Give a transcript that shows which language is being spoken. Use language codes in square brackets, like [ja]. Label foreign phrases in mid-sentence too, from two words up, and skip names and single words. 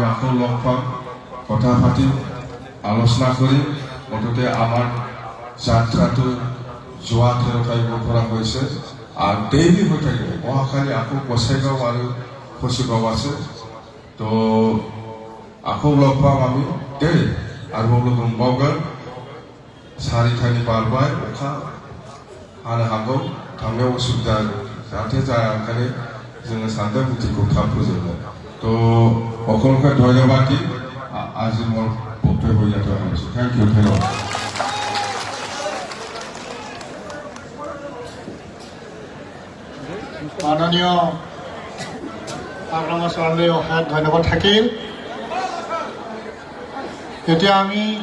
[as] আকৌ লগ পাম কথা পাতিম আলোচনা কৰিম মুঠতে আমাৰ যাত্ৰাটো যোৱা 13 তাৰিখৰ পৰা হৈছে আৰু ডেইলি হৈ থাকিব অহাকালি আকৌ বছেগাঁও আৰু খচিগাঁও আছে তো আকৌ লগ পাম আমি দেই আৰু [brx] দंबावगोन सारिथानि बारबाय अखा हानो हागौ थांनायाव उसुबिदा जाहाथे जाया ओंखायनो जोङो सानदों मिटिंखौ थाब फोजोबनो [as] তো সকলোকে ধন্যবাদ দি আজি মোৰ বক্তব্য ইয়াতে সামৰিছোঁ [en] thank you [as] ধন্যবাদ মাননীয় হাগ্ৰামা ছাৰলৈ অশেষ ধন্যবাদ থাকিল এতিয়া আমি